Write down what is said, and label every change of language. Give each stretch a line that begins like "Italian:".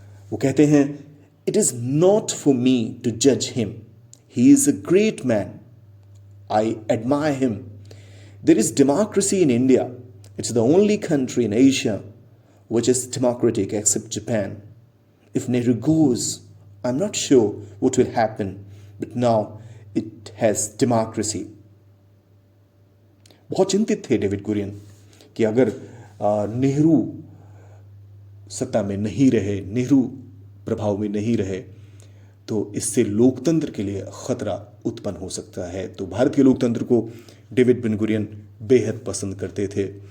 Hindi: वो कहते हैं,
English: It is not for me to जज him, he is a great man, I admire him, there is democracy in India, it's the only country in Asia which is democratic except Japan. If Nehru goes, I'm not sure what will happen, but now it has democracy.
Hindi: बहुत चिंतित थे David Gurion कि अगर नेहरू सत्ता में नहीं रहे, नेहरू प्रभाव में नहीं रहे, तो इससे लोकतंत्र के लिए खतरा उत्पन्न हो सकता है। तो भारत के लोकतंत्र को डेविड बेन गुरियन बेहद पसंद करते थे।